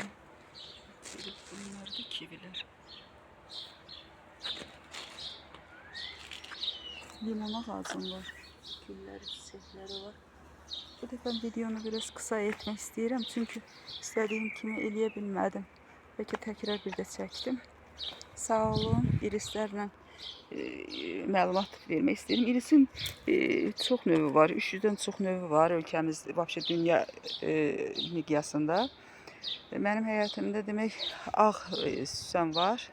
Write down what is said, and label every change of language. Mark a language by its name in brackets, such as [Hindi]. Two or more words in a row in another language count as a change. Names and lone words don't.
[Turkish] Bunlar da kiviler. Limon ağacım var. Gülleri, çiçekleri var. Bu defa videonu biraz kısa etmek istedim. [Azerbaijani] Çünkü istediğim kimi eləyə bilmədim. Belki tekrar bir de çektim. Sağ olun. İrislerle məlumat vermək istəyirəm. İrisin çox növü var. 300-dən çox növü var ölkəmizdə, vəbşə dünya miqyasında. Mənim həyatımda demək ağ süsən var.